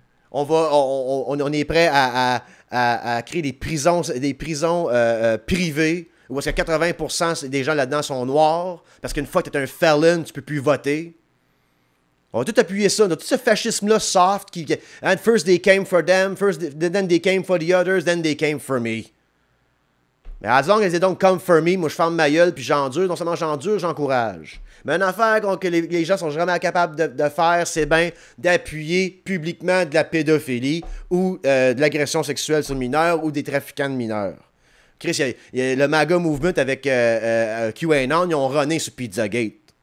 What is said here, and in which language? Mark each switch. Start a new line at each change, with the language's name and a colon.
French: On est prêt à créer des prisons privées où est-ce que 80% des gens là-dedans sont noirs parce qu'une fois que tu es un felon, tu ne peux plus voter. On va tout appuyer ça. On a tout ce fascisme-là soft qui...
English: And first they came for them, then they came for the others, then they came for me.
French: Mais
English: as long as they don't come for me,
French: moi je ferme ma gueule puis j'endure. Non seulement j'endure, j'encourage. Mais une affaire que les gens sont jamais capables de faire, c'est bien d'appuyer publiquement de la pédophilie ou de l'agression sexuelle sur mineurs ou des trafiquants de mineurs. Chris, il y a le MAGA Movement avec QAnon, ils ont runné sur Pizzagate.